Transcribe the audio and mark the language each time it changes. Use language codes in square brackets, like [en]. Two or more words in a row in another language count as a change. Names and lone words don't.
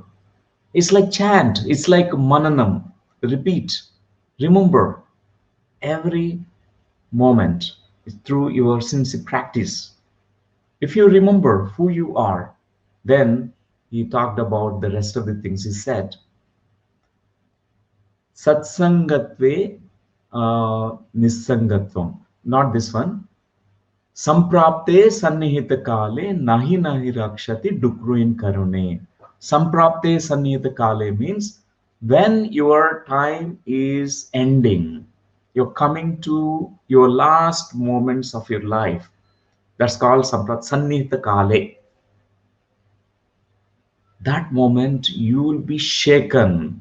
[en] It's like chant, it's like mananam. Repeat, remember every moment through your sincere practice. If you remember who you are, then he talked about the rest of the things. He said, [sa] Satsangatve Nisangatvam. [en] Not this one. [sa] Samprapte Sannihita Kale Nahi Nahi Rakshati Dukruin Karune. Samprapte Sannihita Kale [en] means when your time is ending, you're coming to your last moments of your life. That's called [sa] Sannihita Kale. [en] That moment you will be shaken.